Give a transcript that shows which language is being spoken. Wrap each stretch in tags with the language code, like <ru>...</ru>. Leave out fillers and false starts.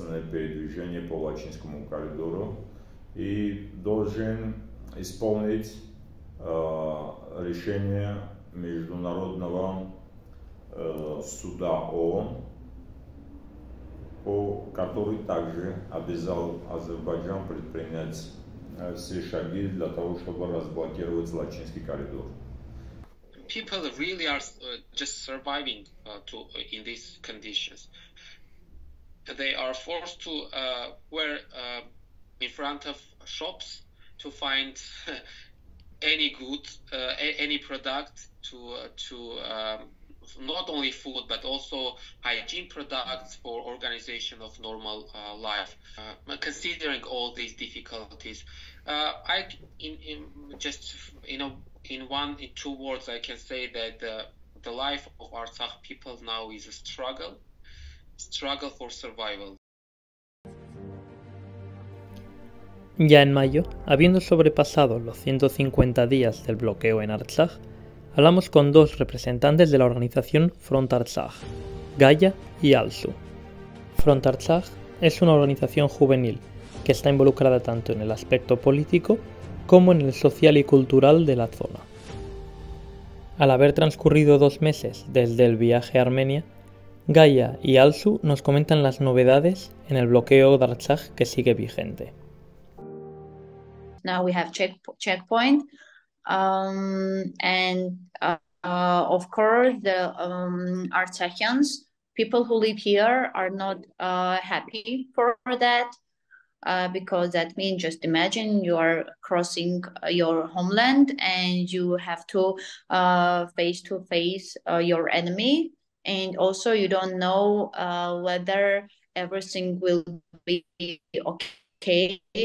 <ru>передвижение по Лачинскому коридору и должен исполнить решение Международного суда ООН, который также обязал Азербайджан предпринять все шаги для того, чтобы разблокировать Лачинский коридор.</ru> <en>People really are just surviving in these conditions. They are forced to wear in front of shops to find any good, any product to not only food but also hygiene products for organization of normal life. Considering all these difficulties, in 2 words, I can say that the life of Artsakh people now is a struggle for survival.</en> <es>Ya en mayo, habiendo sobrepasado los 150 días del bloqueo en Artsakh, hablamos con 2 representantes de la organización Front Artsakh, Gaia y ALSU. Front Artsakh es una organización juvenil que está involucrada tanto en el aspecto político como en el social y cultural de la zona. Al haber transcurrido 2 meses desde el viaje a Armenia, Gaia y ALSU nos comentan las novedades en el bloqueo de Artsakh que sigue vigente.</es> <en>Now we have checkpoint, and of course the Artsakhians, people who live here, are not happy for that. Because that means, just imagine you are crossing your homeland and you have to face to face your enemy, and also you don't know whether everything will be okay.</en>